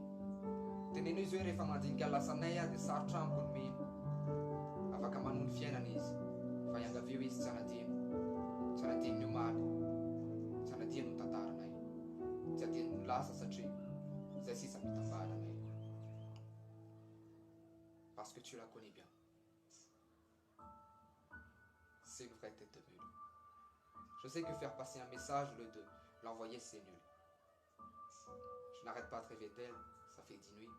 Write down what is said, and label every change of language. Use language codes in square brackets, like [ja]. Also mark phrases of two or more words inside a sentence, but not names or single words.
[mg] Teneno izy hoe rehefa mandinika ny lasanay dia sarotra amiko ny mino. Afaka manohy ny fiainana izy, fa iangavio izy tsy hanadino. Tsy hanadino ny omaly, tsy hanadino ny tantaranay. Tsy hadino ny lasa satria izay sisa mitambaranay. [fr] Parce que tu la connais bien. C'est une vraie tête de mule. Je sais que faire passer un message au lieu de l'envoyer, c'est nul. Je n'arrête pas de rêver d'elle, ça fait 10 nuits.